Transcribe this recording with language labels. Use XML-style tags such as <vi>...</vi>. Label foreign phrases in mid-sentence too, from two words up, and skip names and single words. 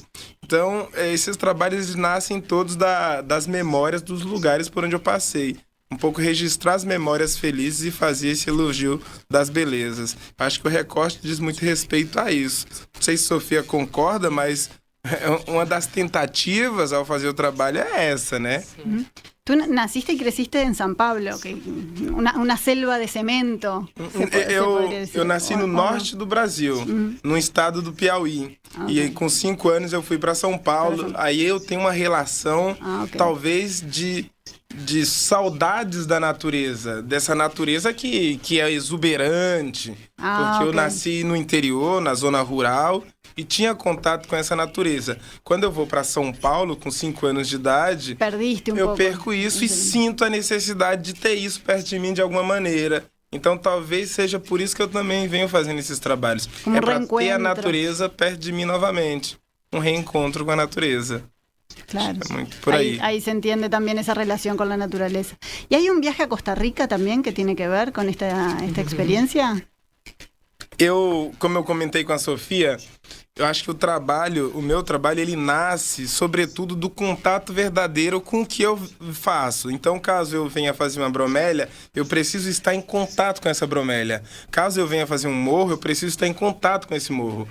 <pt>Então, esses trabalhos nascem todos das memórias dos lugares por onde eu passei. Um pouco registrar as memórias felizes e fazer esse elogio das belezas. Acho que o recorte diz muito respeito a isso. Não sei se Sofia concorda, mas uma das tentativas ao fazer o trabalho é essa, né? Uhum.</pt> <es>Tú naciste y creciste en San Pablo, que una selva de cemento.</es> <pt>Eu nasci no norte do Brasil, no estado do Piauí. Okay. E com 5 anos eu fui para São Paulo. Aí eu tenho uma relação, talvez, de saudades da natureza, dessa natureza que é exuberante. Porque eu nasci no interior, na zona rural, e tinha contato com essa natureza. Quando eu vou para São Paulo, com 5 anos de idade, eu perco isso e sinto a necessidade de ter isso perto de mim de alguma maneira. Então talvez seja por isso que eu também venho fazendo esses trabalhos. É para ter a natureza perto de mim novamente. Um reencontro com a natureza. Claro, é muito</pt> <es>por ahí. Ahí se entiende también esa relación con la naturaleza. ¿Y hay un viaje a Costa Rica también que tiene que ver con esta experiencia?</es> <pt>Como eu comentei com a Sofia, eu acho que o meu trabalho, ele nasce, sobretudo, do contato verdadeiro com o que eu faço. Então, caso eu venha fazer uma bromélia, eu preciso estar em contato com essa bromélia. Caso eu venha fazer um morro, eu preciso estar em contato com esse morro.</pt>